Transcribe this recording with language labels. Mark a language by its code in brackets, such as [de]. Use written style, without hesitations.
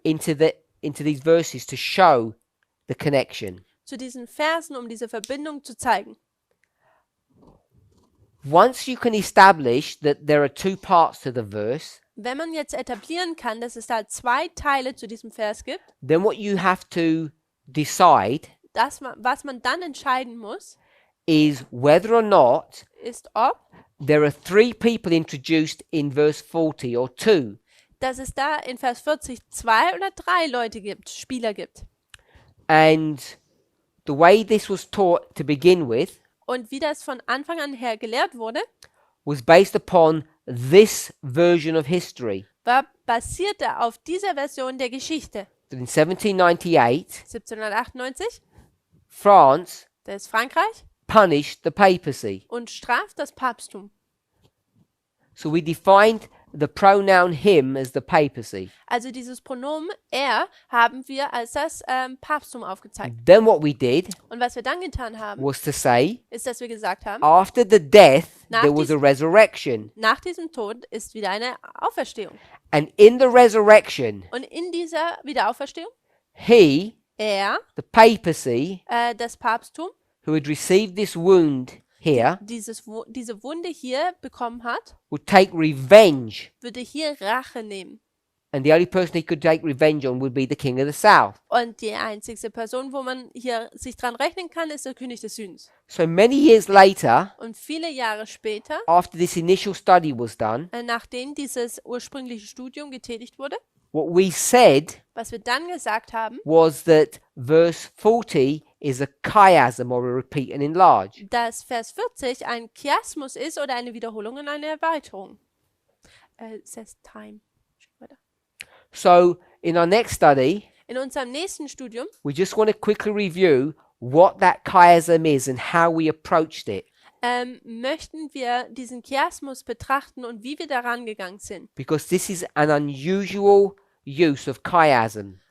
[en] into these verses to show the connection. [de] zu diesen Versen, um diese Verbindung zu zeigen. [en] Once you can establish that there are two parts to the verse, [de] Wenn man jetzt etablieren kann, dass es da zwei Teile zu diesem Vers gibt, [en] then what you have to decide [de] was man dann entscheiden muss, [en] is whether or not [de] ist, ob [en] there are three people introduced in verse 40 or two. [de] dass es da in Vers 40 zwei oder drei Leute gibt, Spieler gibt. [en] And the way this was taught to begin with [de] Und wie das von Anfang an her gelehrt wurde, [en] was based upon this version of history. [de] basierte auf dieser Version der Geschichte. [en] That in 1798, [de] 1798, [en] France [de] das ist Frankreich, [en] punished the papacy. [de] und straft das Papsttum. [en] So we defined the pronoun him as the papacy. [de] Also dieses Pronomen er haben wir als das Papsttum aufgezeigt. [en] Then what we did [de] Und was wir dann getan haben, [en] was to say, [de] ist, dass wir gesagt haben, [en] after the death, [de] Nach [en] there was a [de] diesem- [en] resurrection. [de] nach diesem Tod ist wieder eine Auferstehung. [en] And in the resurrection, [de] Und in dieser Wiederauferstehung, [en] he, [de] er, [en] the papacy, [de] das Papsttum, [en] who had received this wound here, [de] diese Wunde hier bekommen hat, [en] would take revenge. [de] würde hier Rache nehmen. [en] And the only person he could take revenge on would be the king of the south. [de] Und die einzigste Person, wo man hier sich dran rechnen kann, ist der König des Südens. [en] So many years later, [de] Und viele Jahre später, [en] after this initial study was done, [de] nachdem dieses ursprüngliche Studium getätigt wurde, [en] what we said [de] was wir dann gesagt haben, [en] was that verse 40 is a chiasm or a repeat and enlarge. [de] dass Vers 40 ein Chiasmus ist oder eine Wiederholung und eine Erweiterung. [en] It says time. [de] Weiter. [en] So in our next study, [de] In unserem nächsten Studium [en] we just want to quickly review what that chiasm is and how we approached it, [de] möchten wir diesen Chiasmus betrachten und wie wir daran gegangen sind. [en] because this is an unusual use of chiasm.